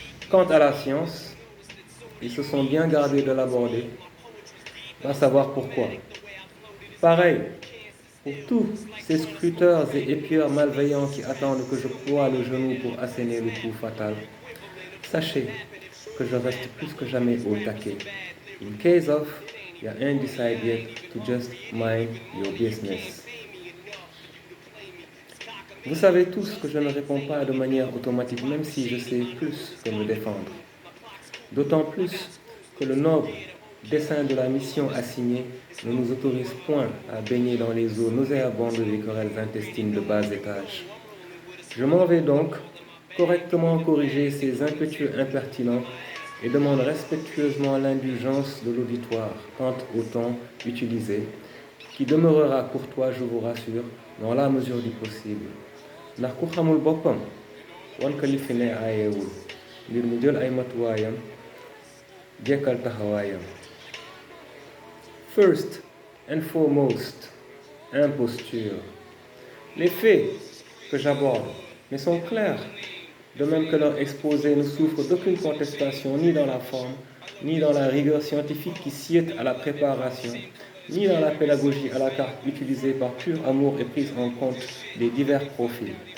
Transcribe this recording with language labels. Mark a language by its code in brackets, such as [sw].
[fr] Quant à la science, ils se sont bien gardés de l'aborder, pas savoir pourquoi. Pareil, pour tous ces scruteurs et épieurs malveillants qui attendent que je ploie le genou pour asséner le coup fatal, sachez que je reste plus que jamais au taquet. [en] In case of, you ain't decided yet to just mind your business. [fr] Vous savez tous que je ne réponds pas de manière automatique, même si je sais plus que me défendre. D'autant plus que le noble dessein de la mission assignée ne nous autorise point à baigner dans les eaux nauséabondes des querelles intestines de bas étage. Je m'en vais donc correctement corriger ces impétueux impertinents et demande respectueusement l'indulgence de l'auditoire quant au ton utilisé, qui demeurera courtois, je vous rassure, dans la mesure du possible. [wo] ndax ku xamul boppam wan ko li fi ne aayewul ngir mu jël ay matuwaayam jekkal taxawaayam. [en] First and foremost, imposture. [fr] Les faits que j'aborde mais sont clairs, de même que leur exposé ne souffre d'aucune contestation ni dans la forme, ni dans la rigueur scientifique qui sied à la préparation, ni dans la pédagogie à la carte utilisée par pur amour et prise en compte des divers profils.